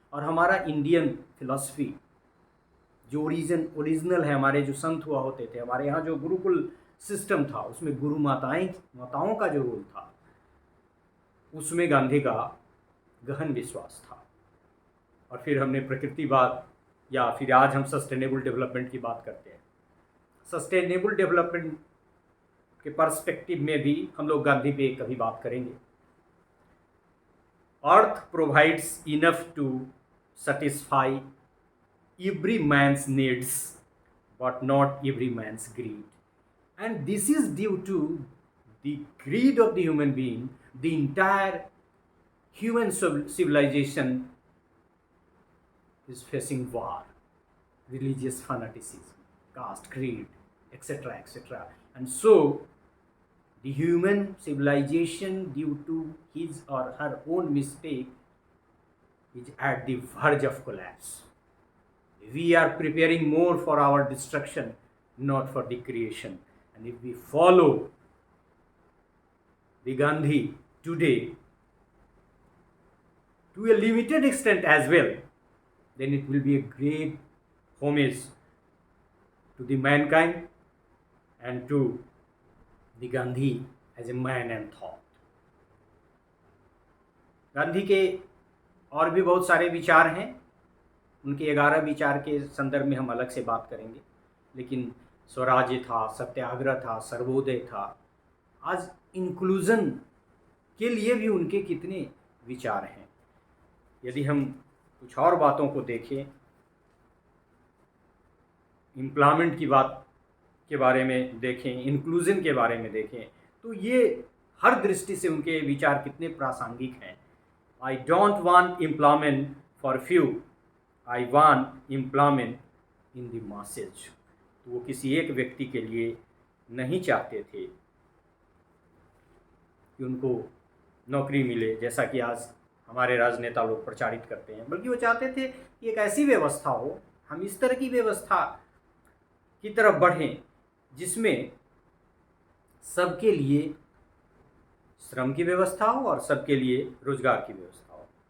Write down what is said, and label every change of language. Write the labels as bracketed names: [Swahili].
[Hindi] और हमारा Indian philosophy जो ओरिजिनल है, हमारे जो संत हुआ होते थे, हमारे यहाँ जो गुरुकुल सिस्टम था, उसमें गुरु माताओं का जो रोल था, उसमें गांधी का गहन विश्वास था। और फिर हमने प्रकृतिवाद, या फिर आज हम सस्टेनेबल डेवलपमेंट की बात करते हैं। सस्टेनेबल डेवलपमेंट के पर्सपेक्टिव में भी हम लोग गांधी पे कभी बात करेंगे। [English] Earth provides enough to satisfy every man's needs but not every man's greed, and this is due to the greed of the human being. The entire human civilization is facing war, religious fanaticism, caste greed, etc., etc. And so the human civilization, due to his or her own mistake, is at the verge of collapse. We are preparing more for our destruction, not for the creation. And if we follow the Gandhi today to a limited extent as well, then it will be a great homage to the mankind and to the Gandhi as a man and thought. [Hindi] Gandhi के और भी बहुत सारे विचार हैं, उनके 11 विचार के संदर्भ में हम अलग से बात करेंगे। लेकिन स्वराज्य था, सत्याग्रह था, सर्वोदय था। आज इंक्लूजन के लिए भी उनके कितने विचार हैं। यदि हम कुछ और बातों को देखें, एम्प्लॉयमेंट की बात के बारे में देखें, इंक्लूजन के बारे में देखें, तो ये हर दृष्टि से उनके विचार कितने प्रासंगिक हैं। [English] I don't want employment for few, I want employment in the masses. [Hindi] तो वो किसी एक व्यक्ति के लिए नहीं चाहते थे कि उनको नौकरी मिले, जैसा कि आज हमारे राजनेता लोग प्रचारित करते हैं, बल्कि वो चाहते थे कि एक ऐसी व्यवस्था हो, हम इस तरह की व्यवस्था की तरफ बढ़ें जिसमें सबके लिए श्रम की व्यवस्था हो और सबके लिए रोजगार की व्यवस्था हो।